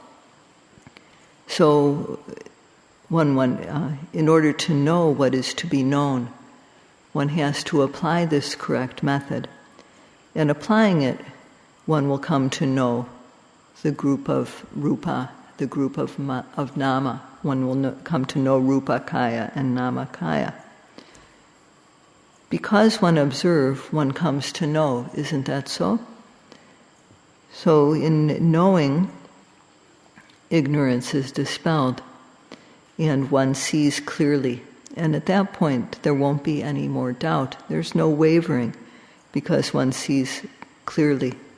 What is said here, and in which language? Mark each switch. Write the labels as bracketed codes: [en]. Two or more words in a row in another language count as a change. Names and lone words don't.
[en] So, in order to know what is to be known, one has to apply this correct method. And applying it, one will come to know the group of rupa, the group of nama. One will come to know [pi] rupa kaya [en] and [pi] nama kaya. [en] Because one observes, one comes to know. Isn't that so? So in knowing, ignorance is dispelled, and one sees clearly. And at that point, there won't be any more doubt. There's no wavering, because one sees clearly.